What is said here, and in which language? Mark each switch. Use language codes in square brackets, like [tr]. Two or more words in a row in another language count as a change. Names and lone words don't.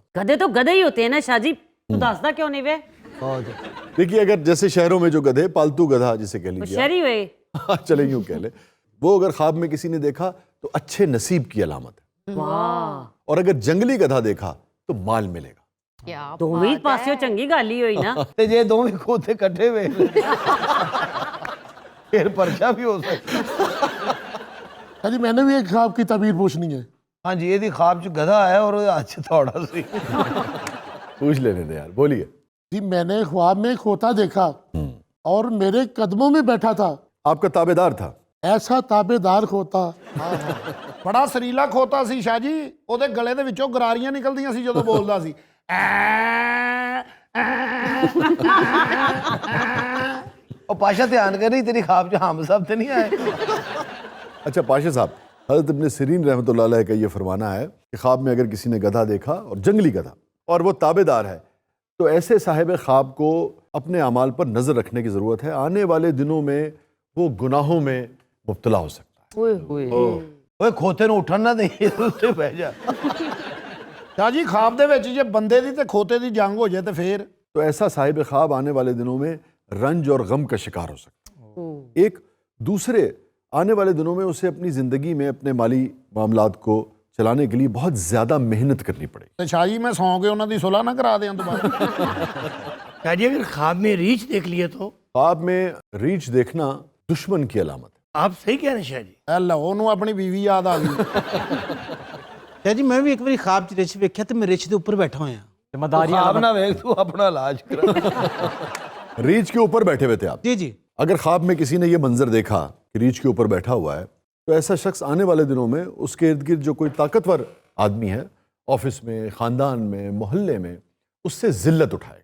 [ur] گدھے تو گدھے ہی ہوتے ہیں نا شاہ جی, [pa] تو دستا کیوں نہیں وے؟ [ur] دیکھیے اگر جیسے شہروں میں جو گدھے پالتو گدھا جسے کہہ وہ لیجیے شہری ہوئے. چلے یوں کہہ لیں, وہ اگر خواب میں کسی نے دیکھا تو اچھے نصیب کی علامت ہے. واہ, اور اگر جنگلی گدھا دیکھا تو مال ملے گا. کیا [pa] دوویں پاسیوں چنگی گل ہی ہوئی نا. تے جے دوویں کھوتے کٹھے ہوئے پھر پرچہ بھی ہو سکتا. [ur] جی میں نے بھی ایک خواب کی تعبیر پوچھنی ہے. ہاں جی, یہ خواب چ گدھا آیا اور ہاتھ تھوڑا سی. پوچھ لینے دیں یار, بولیے. جی میں نے خواب میں کھوتا دیکھا اور میرے قدموں میں بیٹھا تھا. آپ کا تابع دار تھا. [pa] ایسا تابع دار کھوتا, بڑا سریلا کھوتا سی شاہ جی. ਉਹਦੇ ਗਲੇ ਦੇ ਵਿੱਚੋਂ ਗਰਾਰੀਆਂ ਨਿਕਲਦੀਆਂ ਸੀ ਜਦੋਂ ਬੋਲਦਾ ਸੀ. اور پاشا دھیان کر رہی تیری خواب چ ہم صاحب تے نہیں آئے. [ur] اچھا پاشا صاحب, حضرت ابن سیرین رحمۃ اللہ علیہ کا یہ فرمانا ہے کہ خواب میں اگر کسی نے گدھا دیکھا اور جنگلی گدھا اور وہ تابع دار ہے تو ایسے صاحب خواب کو اپنے اعمال پر نظر رکھنے کی ضرورت ہے. آنے والے دنوں میں وہ گناہوں میں مبتلا ہو سکتا ہے. [pa] اوے کھوتے نو اٹھن نہ دیں, اتنے بہ جا. شاہ جی خواب دے وچ جے بندے دی تے کھوتے دی جنگ ہو جائے تے پھر [ur] تو ایسا صاحب خواب آنے والے دنوں میں رنج اور غم کا شکار ہو سکتا ہے. ایک دوسرے آنے والے دنوں میں اسے اپنی زندگی میں اپنے مالی معاملات کو چلانے کے لیے بہت زیادہ محنت کرنی پڑے گی. [pa] تے شاہ جی میں سو کے انہاں دی صلح نہ کرا دیاں دوبارہ. [ur] شاہ جی اگر خواب میں ریچھ دیکھ لیے تو خواب میں ریچھ دیکھنا دشمن کی علامت ہے. آپ صحیح کہہ رہے ہیں شاہ جی. [pa] اللہ انہوں اپنی بیوی یاد آ گئی. شاہ جی میں بھی ایک باری خواب چ رچ ویکھیا تے میں رچ دے اوپر بیٹھا ہویا. [ur] ذمہ داریاں [pa] خواب نہ ویکھ, تو اپنا علاج کرا. [ur] ریچھ کے اوپر بیٹھے ہوئے تھے آپ. جی جی, اگر خواب میں کسی نے یہ منظر دیکھا کہ ریچھ کے اوپر بیٹھا ہوا ہے تو ایسا شخص آنے والے دنوں میں اس کے ارد گرد جو کوئی طاقتور آدمی ہے آفس میں, خاندان میں, محلے میں, اس سے ذلت اٹھائے گا.